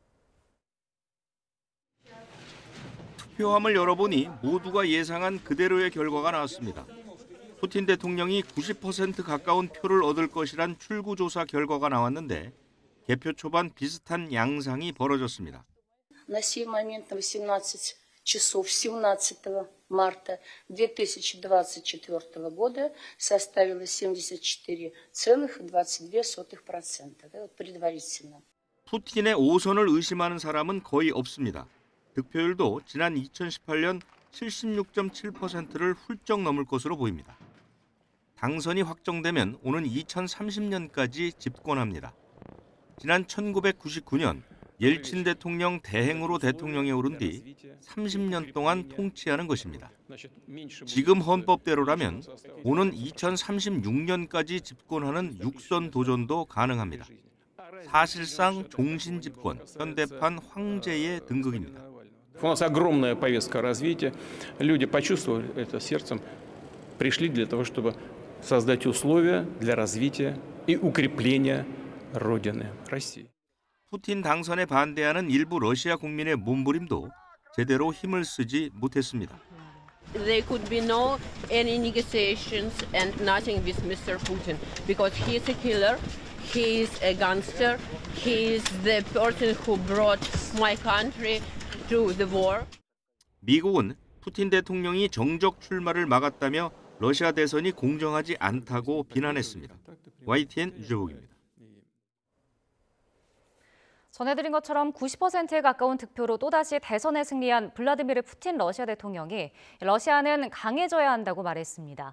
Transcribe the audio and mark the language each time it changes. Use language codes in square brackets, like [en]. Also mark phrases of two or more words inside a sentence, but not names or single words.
[ko] 투표함을 열어보니 모두가 예상한 그대로의 결과가 나왔습니다. 푸틴 대통령이 90% 가까운 표를 얻을 것이란 출구조사 결과가 나왔는데 개표 초반 비슷한 양상이 벌어졌습니다. [ru] На сей момент 18 часов 17 марта 2024 года составила 74,22%. Это предварительно. [ko] 푸틴의 5선을 의심하는 사람은 거의 없습니다. 득표율도 지난 2018년 76.7%를 훌쩍 넘을 것으로 보입니다. 당선이 확정되면 오는 2030년까지 집권합니다. 지난 1999년 옐친 대통령 대행으로 대통령에 오른 뒤 30년 동안 통치하는 것입니다. 지금 헌법대로라면 오는 2036년까지 집권하는 육선 도전도 가능합니다. 사실상 종신 집권, 현대판 황제의 등극입니다. [ru] У нас огромная повестка развития. Люди почувствовали это сердцем, пришли для того, чтобы создать условия для развития и укрепления Родины, России. [ko] 푸틴 당선에 반대하는 일부 러시아 국민의 몸부림도 제대로 힘을 쓰지 못했습니다. [en] There could be no any negotiations and nothing with Mr. Putin because he is a killer, he is a gangster, he is the person who brought my country to the war. [ko] 미국은 푸틴 대통령이 정적 출마를 막았다며 러시아 대선이 공정하지 않다고 비난했습니다. YTN 유재복입니다. 전해드린 것처럼 90%에 가까운 득표로 또다시 대선에 승리한 블라디미르 푸틴 러시아 대통령이 러시아는 강해져야 한다고 말했습니다.